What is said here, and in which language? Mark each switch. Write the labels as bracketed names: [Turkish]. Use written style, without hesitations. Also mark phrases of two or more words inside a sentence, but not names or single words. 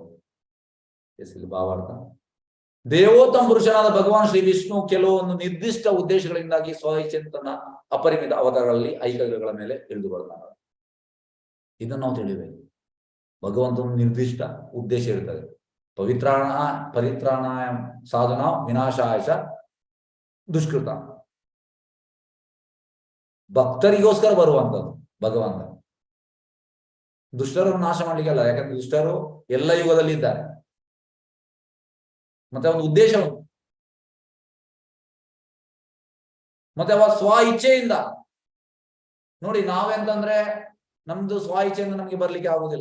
[Kannada] ಇಲ್ಲಿ ಭಾವಾರ್ಥ, ದೇವೋತ್ತಮ ಪುರುಷನಾದ ಭಗವಾನ್ ಶ್ರೀ ವಿಷ್ಣು ಕೆಲವೊಂದು ನಿರ್ದಿಷ್ಟ ಉದ್ದೇಶಗಳಿಂದಾಗಿ ಸ್ವಇಚ್ಛೆ ತನ್ನ ಅಪರಿಮಿತ ಅವತಾರಗಳಲ್ಲಿ ಐಕಗಳ ಮೇಲೆ ಇಳಿದು ಬರ್ತಾನೆ. ಇದನ್ನು ನಾವು ತಿಳಿಬೇಕು. ಭಗವಂತನ ನಿರ್ದಿಷ್ಟ ಉದ್ದೇಶ ಇರ್ತದೆ. [Sanskrit] ಪರಿತ್ರಾಣಾಯ ಸಾಧನ ವಿನಾಶಾಯ ದುಷ್ಕೃತ. [Kannada] ಭಕ್ತರಿಗೋಸ್ಕರ ಬರುವಂತದ್ದು ಭಗವಂತ. ದುಷ್ಟರನ್ನು ನಾಶ ಮಾಡ್ಲಿಕ್ಕೆ ಅಲ್ಲ, ಯಾಕಂದ್ರೆ ದುಷ್ಟರು ಎಲ್ಲ ಯುಗದಲ್ಲಿ ಇದ್ದಾರೆ. ಮತ್ತೆ ಅವನ ಉದ್ದೇಶ ಉಂಟು. ಮತ್ತೆ ಅವ ಸ್ವ ಇಚ್ಛೆಯಿಂದ ನೋಡಿ, ನಾವೆಂತಂದ್ರೆ ನಮ್ದು ಸ್ವ ಇಚ್ಛೆಯಿಂದ ನಮ್ಗೆ ಬರ್ಲಿಕ್ಕೆ ಆಗುದಿಲ್ಲ.